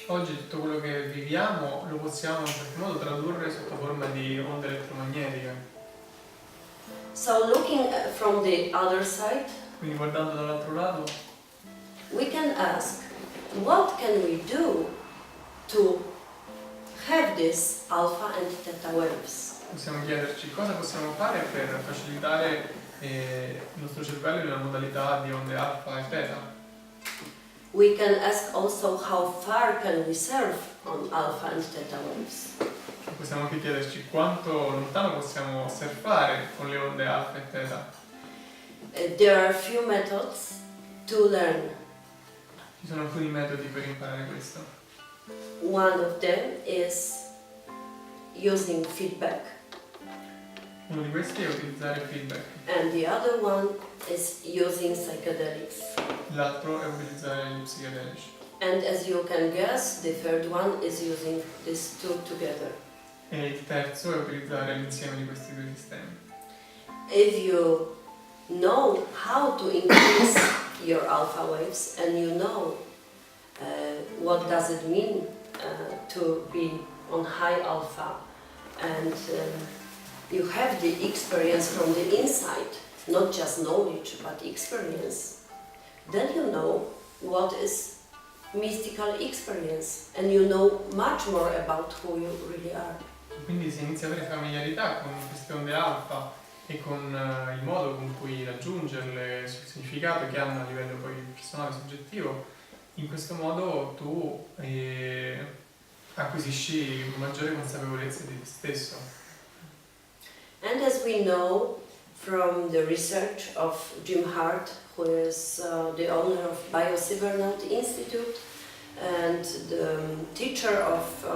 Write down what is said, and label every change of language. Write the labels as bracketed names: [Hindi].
[Italian] Oggi tutto quello che viviamo lo possiamo in qualche modo tradurre sotto forma di onde elettromagnetiche. [English] So looking from the other side, [Italian] Quindi guardando dall'altro lato, [English] we can ask, what can we do to have these alpha and theta waves? [Italian] possiamo chiederci cosa possiamo fare per facilitare il nostro cervello in una modalità di onde alfa e theta. [English] We can ask also how far can we surf on alpha and theta waves. [Italian] Possiamo anche chiederci quanto lontano possiamo surfare con le onde alfa e theta. [English] There are a few methods to learn. [Italian] Ci sono alcuni metodi per imparare questo. [English] One of them is using feedback. [Italian] Uno di questi è utilizzare feedback, [English] and the other one is using psychedelics. [Italian] l'altro è utilizzare gli psichedelici. [English] And as you can guess, the third one is using these two together. [Italian] E il terzo è utilizzare l'insieme di questi due sistemi. [English] If you know how to increase your alpha waves and you know what does it mean to be on high alpha, and you have the experience from the inside, not just knowledge but experience, then you know what is mystical experience and you know much more about who you really are. [Italian] Quindi si inizia a avere familiarità con queste onde alfa e con il modo con cui raggiungerle, il significato che hanno a livello poi personale, soggettivo. In questo modo tu acquisisci maggiore consapevolezza di te stesso. [English] And as we know from the research of Jim Hart, who is the owner of Biocybernaut Institute and the teacher of